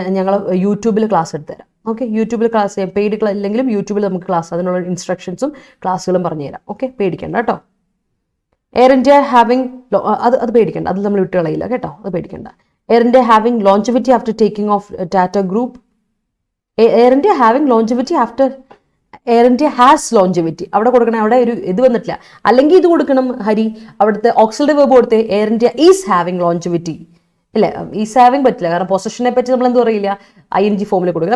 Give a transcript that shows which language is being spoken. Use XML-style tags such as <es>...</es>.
<ml>ഞങ്ങൾ യൂട്യൂബിൽ class എടുത്തുതരാം. Okay, യൂട്യൂബിൽ ക്ലാസ് ചെയ്യാം, പെയ്ഡ് ഇല്ലെങ്കിലും യൂട്യൂബിൽ നമുക്ക് ക്ലാസ്, അതിനുള്ള ഇൻസ്ട്രക്ഷൻസും ക്ലാസ്സുകളും പറഞ്ഞുതരാം. ഓക്കെ, പേടിക്കണ്ട കേട്ടോ. എയർ ഇന്ത്യ ഹാവിങ് അത് പേടിക്കണ്ട, അത് നമ്മൾ വിട്ട് കളയില്ല കേട്ടോ, അത് പേടിക്കണ്ട.</ml> <en>Air India having longevity after taking off Tata Group. Air India having longevity after Air India has longevity.</en> <ml>അവിടെ കൊടുക്കണം, അവിടെ ഒരു ഇത് വന്നിട്ടില്ല. അല്ലെങ്കിൽ ഇത് കൊടുക്കണം ഹരി, അവിടുത്തെ ഓക്സിലറി വെർബ് കൊടുത്ത്</ml> <en>Air India is having longevity.</en> <ml>ഇല്ല,</ml> <en>is having</en> <ml>പറ്റില്ല, കാരണം പൊസഷനെ പറ്റി നമ്മൾ എന്ത് പറയില്ല, ING ഫോമിൽ കൊടുക്കുക.</ml>